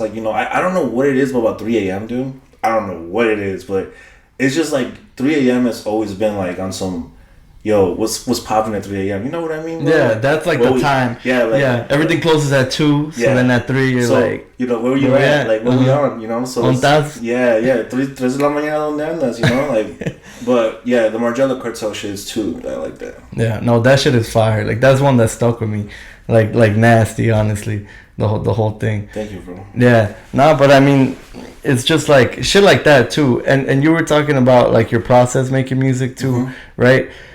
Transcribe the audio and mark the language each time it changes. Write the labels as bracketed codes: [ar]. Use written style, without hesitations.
[en] Like, you know, I don't know what it is, but about 3 a.m., dude. I don't know what it is, but it's just like 3 a.m. has always been like on some. Yo, what's popping at 3 a.m.? You know what I mean? Bro? Yeah, that's like the time. Yeah, like, everything closes at 2, so then at 3 you're like... You know, where you at? Like, where we on, you know? So yeah, [es] tres de la mañana donde andas, [en] you know? Like, but yeah, the Margiela Cartel shit is too, I like that. Yeah, no, that shit is fire. Like, that's one that stuck with me. Like nasty, honestly. The whole thing. Thank you, bro. Yeah, no, but I mean, it's just like, shit like that too. And you were talking about like your process making music too, right?